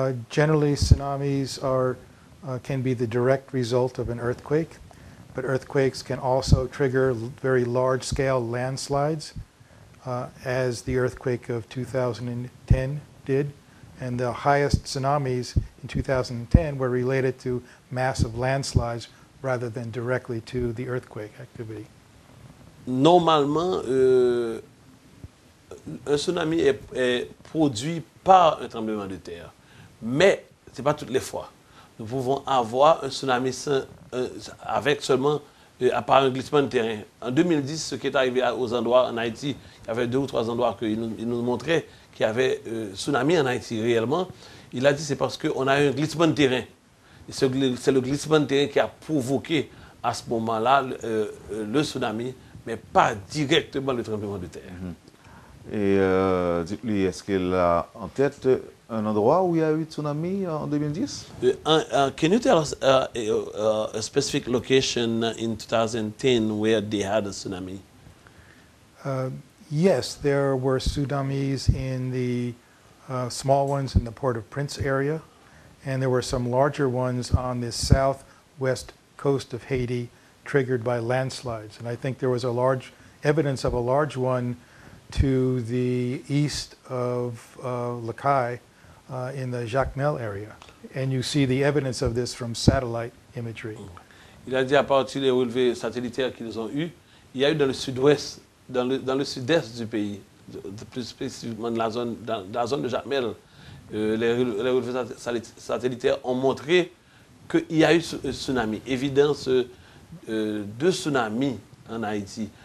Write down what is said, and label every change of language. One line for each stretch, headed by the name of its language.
English: Generally, tsunamis can be the direct result of an earthquake, but earthquakes can also trigger very large-scale landslides, as the earthquake of 2010 did. And the highest tsunamis in 2010 were related to massive landslides rather than directly to the earthquake activity.
French: Normalement, un tsunami est produit par un tremblement de terre. Mais ce n'est pas toutes les fois. Nous pouvons avoir un tsunami avec seulement à part un glissement de terrain. En 2010, ce qui est arrivé aux endroits en Haïti, il y avait 2 ou 3 endroits qu'il nous montrait qu'il y avait tsunami en Haïti réellement. Il a dit c'est parce qu'on a eu un glissement de terrain. C'est le glissement de terrain qui a provoqué à ce moment-là le tsunami, mais pas directement le tremblement de terre. Et dites-lui, est-ce qu'il a en tête un endroit où il y a eu tsunami en 2010?
English: Can you tell us a specific location in 2010 where they had a tsunami? Yes, there were tsunamis in the small ones in the Port of Prince area, and there were some larger ones on the southwest coast of Haiti triggered by landslides. And I think there was evidence of a large one to the east of Lacaille in the Jacmel area. And you see the evidence of this from satellite imagery.
French: Il a dit à partir des relevés satellitaires qu'ils ont eus, il y a eu dans le sud-ouest, dans le sud-est du pays, plus spécifiquement dans la zone de Jacmel, les relevés satellitaires ont montré qu'il y a eu un tsunami. Évidence de tsunamis en Haïti.